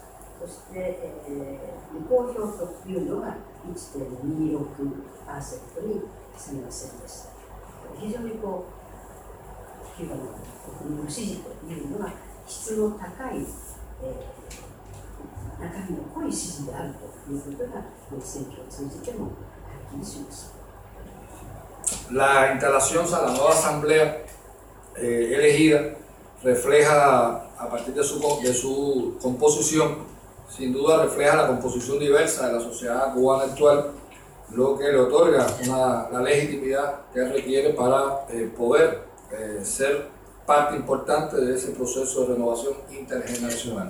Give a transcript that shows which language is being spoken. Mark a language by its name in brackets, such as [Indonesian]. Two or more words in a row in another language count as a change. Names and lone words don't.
[Japanese] そして、無効票というのが 1.26% にすみませんでした。非常にキューバの国民の支持というのは質の高い、中身の濃い支持であるということが選挙を通じてもはっきりしました。 [Spanish] La instalación, o sea, la nueva asamblea elegida refleja a partir de su composición, sin duda refleja la composición diversa de la sociedad cubana actual, lo que le otorga la legitimidad que requiere para poder ser parte importante de ese proceso de renovación intergeneracional.